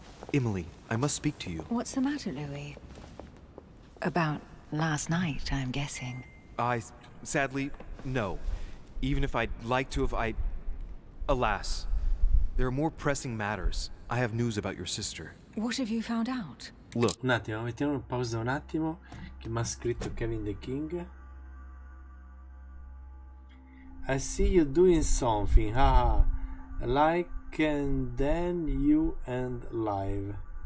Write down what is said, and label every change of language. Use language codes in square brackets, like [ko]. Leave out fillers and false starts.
[en] Emily, I must speak to you. What's the matter, Louis? About last night, I'm guessing. Sadly, no. Even if I'd like to have, alas, there are more pressing matters. I have news about your sister. What have you found out? Look. [it] Un attimo, mettiamo una pausa un attimo, che mi ha scritto Kevin the King. I see you doing something, haha, like and then you and live.